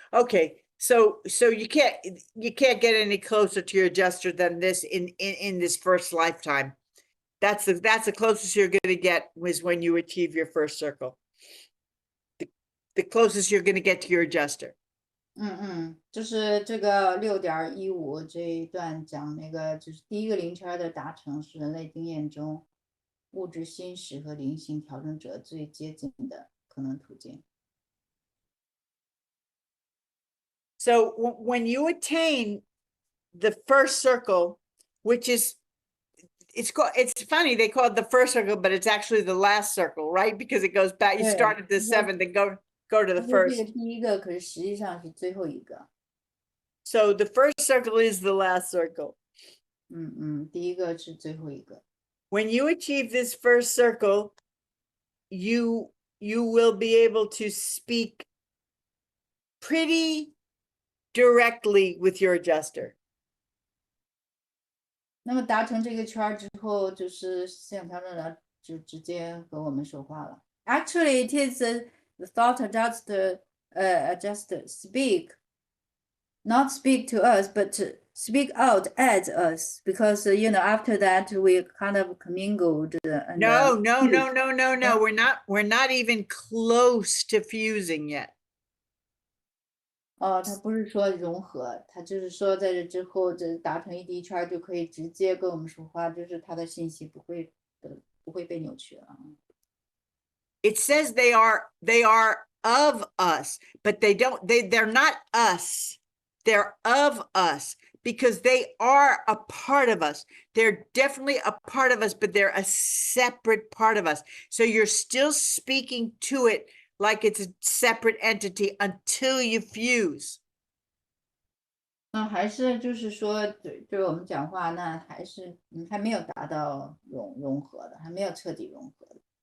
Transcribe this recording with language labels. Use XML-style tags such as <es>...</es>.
<en>Okay, so you can't get any closer to your adjuster than this in this first lifetime. That's the closest you're going to get is when you achieve your first circle. The closest you're going to get to your adjuster.</en> <zh>就是这个6.15这一段讲那个，就是第一个灵圈的达成是人类经验中物质心识和灵性调整者最接近的可能途径。</zh> <en>So when you attain the first circle, which is it's funny, they call it the first circle, but it's actually the last circle, right? Because it goes back, you Yeah. start at the Yeah. seventh and go to the</en> <zh>它是这</zh> <en>first.</en> <zh>个第一个，可是实际上是最后一个。</zh> <en>So the first circle is the last circle.</en> <zh>第一个是最后一个。</zh> <en>When you achieve this first circle, you will be able to speak pretty directly with your adjuster.</en> <zh>那么达成这个圈儿之后，就是思想调整者就直接和我们说话了。</zh> <en>Actually, it is the thought adjuster, adjuster speak, not speak to us, but to speak out as us, because you know after that we kind of commingled. And, No, fused. we're not even close to fusing yet.</en> <zh>哦，他不是说融合，他就是说在这之后，这达成一第一圈儿就可以直接跟我们说话，就是他的信息不会被扭曲了。</zh> <en>It says they are of us, but they're not us. They're of us because they are a part of us. They're definitely a part of us, but they're a separate part of us. So you're still speaking to it like it's a separate entity until you fuse.</en> <zh>那还是就是说，对我们讲话，那还是还没有达到融合的，还没有彻底融合的。</zh>